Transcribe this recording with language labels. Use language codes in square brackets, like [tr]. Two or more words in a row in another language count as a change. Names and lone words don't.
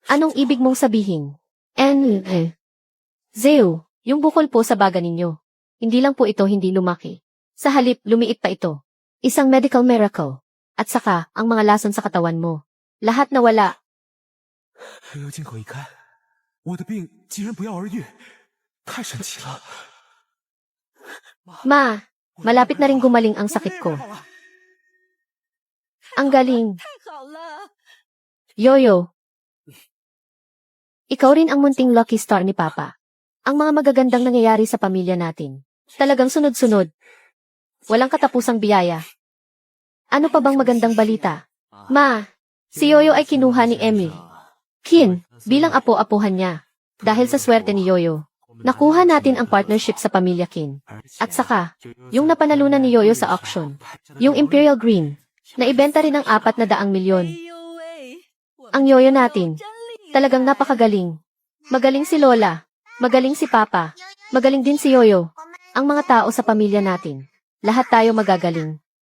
[tl] Anong ibig mong sabihin? Zeo, yung bukol po sa baga ninyo. Hindi lang po ito hindi lumaki. Sa halip, lumiit pa ito. Isang [en] medical miracle. [tl] At saka, ang mga lason sa katawan mo. Lahat nawala. [zh] 由进口一开，我的病竟然不药而愈，太神奇了！ [tl] Ma, malapit na rin gumaling ang sakit ko. Ang galing. [zh] 太好了！ [tl] Yoyo. Ikaw rin ang munting [en] lucky star [tl] ni Papa. Ang mga magagandang nangyayari sa pamilya natin. Talagang sunod-sunod. Walang katapusang biyaya. Ano pa bang magandang balita? Ma, si Yoyo ay kinuha ni Emmy. Kin, bilang apo-apuhan niya. Dahil sa swerte ni Yoyo, nakuha natin ang partnership sa pamilya Kin. At saka, yung napanalunan ni Yoyo sa auction, yung Imperial Green, na ibenta rin ng 400 milyon. [zh] 哎呦喂，我 [tl] Ang Yoyo natin, [zh] 真厉害！ [tl] talagang napakagaling. Magaling si Lola, magaling si Papa, magaling din si Yoyo. Ang mga tao sa pamilya natin, lahat tayo magagaling.